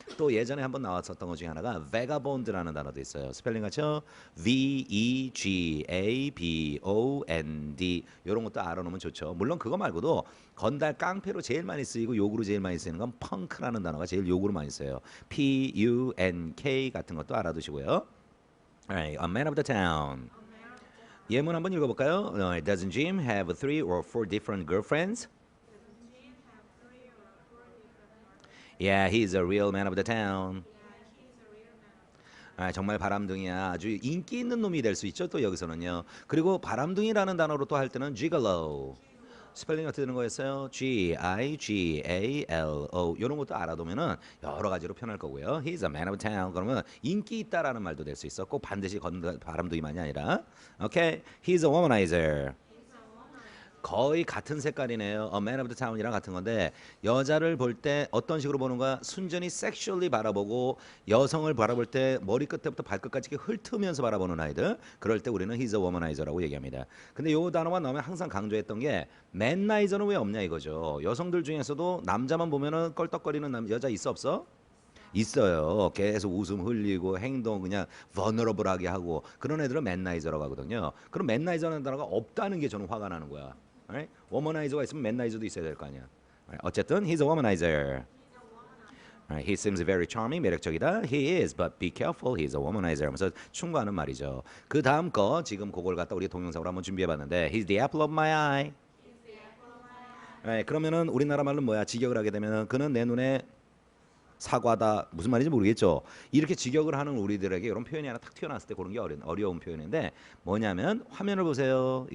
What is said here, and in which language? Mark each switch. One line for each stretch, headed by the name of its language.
Korean: 또 예전에 한번 나왔었던 것 중에 하나가 vagabond라는 단어도 있어요. 스펠링 같죠? VEGABOND 이런 것도 알아놓으면 좋죠. 물론 그거 말고도 건달 깡패로 제일 많이 쓰이고 욕으로 제일 많이 쓰이는 건 펑크라는 단어가 제일 욕으로 많이 써요. PUNK 같은 것도 알아두시고요.
English: Alright, a man of the town.
Korean: 예문 한번 읽어볼까요?
English: Doesn't Jim have 3 or 4 different girlfriends? Yeah, he's a real man of the town.
Korean: 정말 바람둥이야. 아주 인기 있는 놈이 될 수 있죠. 또 여기서는요. 그리고 바람둥이라는 단어로 또 할 때는 gigolo. 스펠링 어떻게 되는 거였어요? Gigalo 이런 것도 알아두면은 여러 가지로 표현할 거고요.
English: He's a man of town
Korean: 그러면 인기 있다라는 말도 될 수 있어. 꼭 반드시 바람둥이만이 아니라.
English: 오케이, He's a womanizer.
Korean: 거의 같은 색깔이네요.
English: A man of the town
Korean: 이랑 같은 건데 여자를 볼 때 어떤 식으로 보는 거야? 순전히 섹슈얼리 바라보고 여성을 바라볼 때 머리끝부터 발끝까지 이렇게 훑으면서 바라보는 아이들. 그럴 때 우리는
English: he's a womanizer
Korean: 라고 얘기합니다. 근데 요 단어만 나오면 항상 강조했던 게 manizer는 왜 없냐 이거죠. 여성들 중에서도 남자만 보면은 껄떡거리는 여자 있어 없어? 있어요. 계속 웃음 흘리고 행동 그냥 vulnerable하게 하고 그런 애들은 맨나이저라고 하거든요. 그럼 맨나이저라는 단어가 없다는 게 저는 화가 나는 거야.
English: Right?
Korean: 워머나이저가 있으면 맨나이저도 있어야 될 거 아니야.
English: Right?
Korean: 어쨌든
English: he's a womanizer. Right? He seems very charming,
Korean: 매력적이다.
English: He is, but be careful, he's a womanizer.
Korean: 하면서 충고하는 말이죠. 그 다음 거 지금 그걸 갖다 우리 동영상으로 한번 준비해봤는데
English: he's the apple of my eye. Right?
Korean: 그러면은 우리나라 말로 뭐야? 직역을 하게 되면은 그는 내 눈에 사과다 무슨 말인지 모르겠죠. 이렇게 직역을 하는 우리들에게 이런 표현이 하나 탁 튀어나왔을 때 그런 게 어려운 표현인데 뭐냐면 화면을 보세요.